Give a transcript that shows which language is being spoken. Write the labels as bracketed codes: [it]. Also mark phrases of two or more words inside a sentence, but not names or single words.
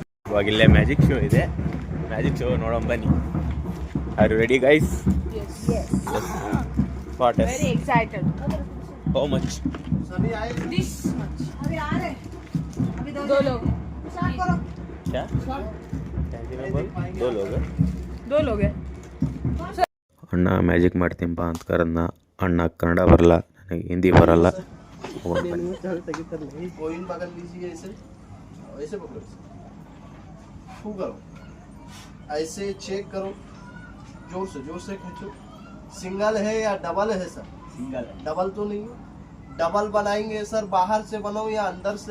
[kn] ಇವಾಗಿಲ್ಲೇ [en] magic show [kn] ಇದೆ, [en] magic show [kn] ನೋಡೋಣ ಬನ್ನಿ. [en] Are you ready guys? what is very excited. how much? this much. [hi] अभी आ रहे, अभी 2 लोग स्टार्ट करो. क्या दो लोग हैं. [kn] ಅಣ್ಣ ಮ್ಯಾಜಿಕ್ ಮಾಡ್ತೀನಪ್ಪ ಅಂತ ಕರೆದ್ನ. ಅಣ್ಣ ಕನ್ನಡ ಬರಲ್ಲ, ನನಗೆ ಹಿಂದಿ ಬರಲ್ಲ. [hi] ऐसे चेक करो, जोर से खींचो. सिंगल है या डबल है सर? सिंगल है. डबल तो नहीं है. डबल बनाएंगे सर, बाहर से बनाओ या अंदर से?